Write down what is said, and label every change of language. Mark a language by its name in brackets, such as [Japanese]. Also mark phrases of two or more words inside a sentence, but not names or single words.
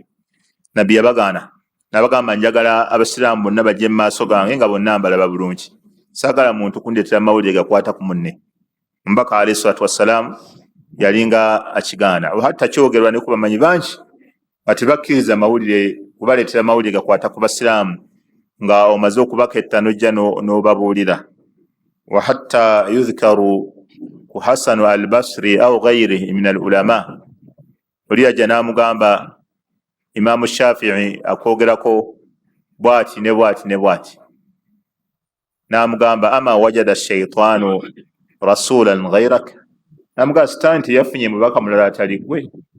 [Ganda] Nabbi yabagaana n'abagamba njagala abasiraamu bonna bajje mu maaso gange nga bonna mbalaba bulungi, saagala muntu kundeetera amawulire gakwata ku munne. Omubaka [Arabic] عليه الصلاة والسلام [Ganda] yalinga akigaana hatta kyogerwa ne ku bamanyi bangi ati bakkiriza amawulire kubaleetera amawulire gakwata ku basiraamu nga omaze okubaketta nojja n'obabuulira. [Arabic] وحتى يذكر [Ganda] ku Hasanu al-Basri [Arabic] أو غيره من العلماء [Ganda] oli yajja n'amugamba Imaamu Shafi'i akwogerako bwati ne bwati ne bwati n'amugamba [Arabic] أما وجد الشيطان رسولا غيرك [Ganda] namugamba sitaani teyafunye mubaka mulala atali gwe.